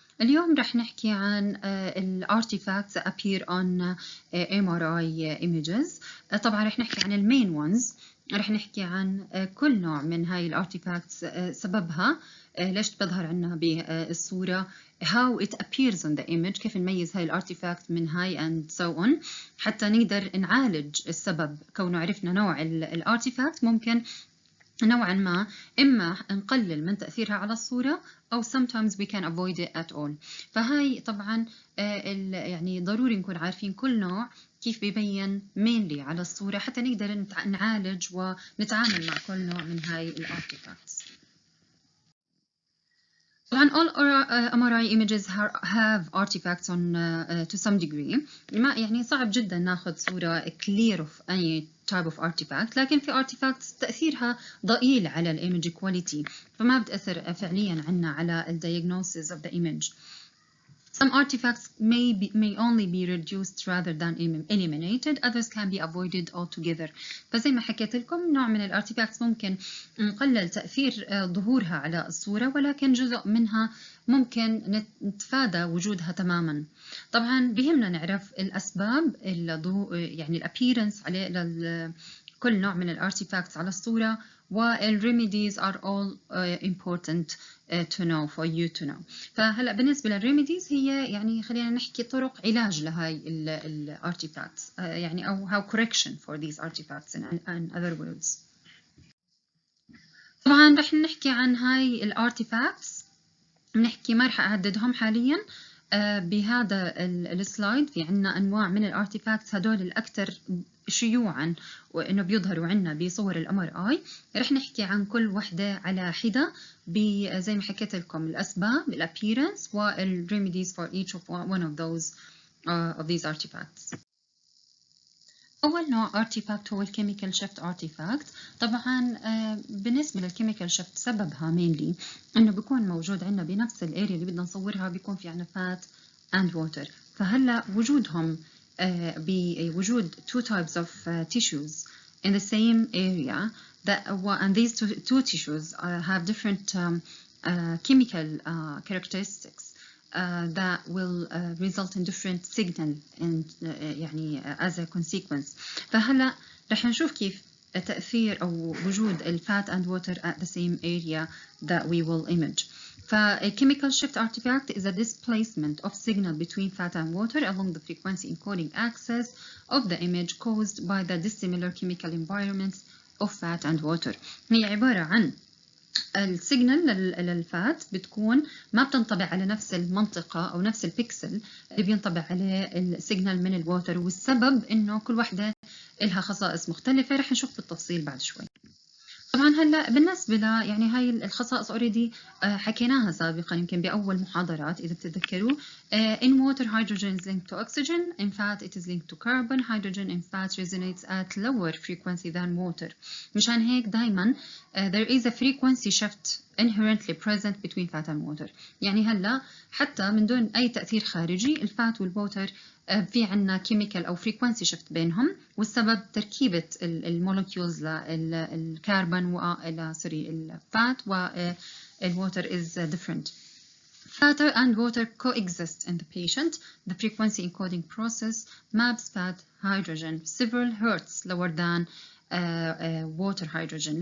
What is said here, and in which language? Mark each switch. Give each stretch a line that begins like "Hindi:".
Arabic: اليوم رح نحكي عن ال
English: artifacts that appear on MRI images.
Arabic: طبعا رح نحكي عن المين ones. رح نحكي عن كل نوع من هاي ال artifacts، سببها، ليش بتظهر عنا بالصورة،
English: how it appears on the image،
Arabic: كيف نميز هاي ال artifact من هاي
English: and so on،
Arabic: حتى نقدر نعالج السبب. كونه عرفنا نوع ال artifact ممكن نوعا ما إما نقلل من تأثيرها على الصورة أو
English: sometimes we can avoid it at all.
Arabic: فهاي طبعا يعني ضروري نكون عارفين كل نوع كيف بيبين mainly على الصورة حتى نقدر نعالج ونتعامل مع كل نوع من هاي ال artifacts.
English: طبعا all MRI images have artifacts on to some degree.
Arabic: ما يعني صعب جدا ناخذ صورة
English: clear of any type of artifact،
Arabic: لكن في artifacts تأثيرها ضئيل على الإيمج quality، فما بتأثر فعليا عنا على ال
English: diagnosis of the image. Some artifacts may only be reduced rather than eliminated. Others can be avoided altogether.
Arabic: فزي ما حكيت لكم نوع من الارتيفاكتس ممكن نقلل تأثير ظهورها على الصورة، ولكن جزء منها ممكن نتفادى وجودها تماما. طبعا بيهمنا نعرف الأسباب يعني الابيرنس على كل نوع من الارتيفاكتس على الصورة، والريميديز
English: are all important to know
Arabic: for you to know. فهلا بالنسبة للريميديز هي يعني خلينا نحكي طرق علاج لهاي الارتيفاكتس، يعني أو
English: how correction for these artifacts in other words.
Arabic: طبعا رح نحكي عن هاي الارتيفاكتس، بنحكي ما رح أعددهم حاليا. بهذا السلايد في عنا أنواع من الارتيفاكتس، هدول الأكثر شيوعا وإنه بيظهروا عنا بصور الأمر آي. رح نحكي عن كل وحدة على حدة زي ما حكيت لكم الأسباب، الappearance والremedies
English: for each of one of these artifacts.
Arabic: أول نوع artifact هو الchemical shift artifact. طبعا بالنسبة للchemical shift سببها mainly إنه بيكون موجود عنا بنفس الاريا اللي بدنا نصورها، بيكون في عنا
English: fat and water.
Arabic: فهلا وجودهم بوجود
English: two types of tissues in the same area and these two tissues have different chemical characteristics that will result in different signal and
Arabic: يعني
English: as a consequence.
Arabic: فهلا رح نشوف كيف تأثير أو وجود ال
English: fat and water at the same area that we will image. chemical shift artifact is a displacement of signal between fat and water along the frequency encoding axis of the image caused by the dissimilar chemical environments of fat and water.
Arabic: هي عبارة عن السيجنال للفات بتكون ما بتنطبع على نفس المنطقة أو نفس البيكسل اللي بينطبع عليه السيجنال من الووتر، والسبب إنه كل واحدة لها خصائص مختلفة. رح نشوف بالتفصيل بعد شوي. طبعا هلا بالنسبة يعني هاي الخصائص already حكيناها سابقا يمكن بأول محاضرات إذا بتتذكروا.
English: In water hydrogen is linked to oxygen, in fat it is linked to carbon. Hydrogen in fat resonates at lower frequency than water.
Arabic: مشان هيك دايما
English: there is a frequency shift inherently present between fat and water.
Arabic: يعني هلا حتى من دون أي تأثير خارجي الفات والووتر في عنا كيميكال أو frequency shift بينهم، والسبب تركيبة المولكيولز للكربون الفات والwater is different.
English: Fat and water coexist in the patient. The frequency encoding process maps fat hydrogen several hertz lower than water hydrogen.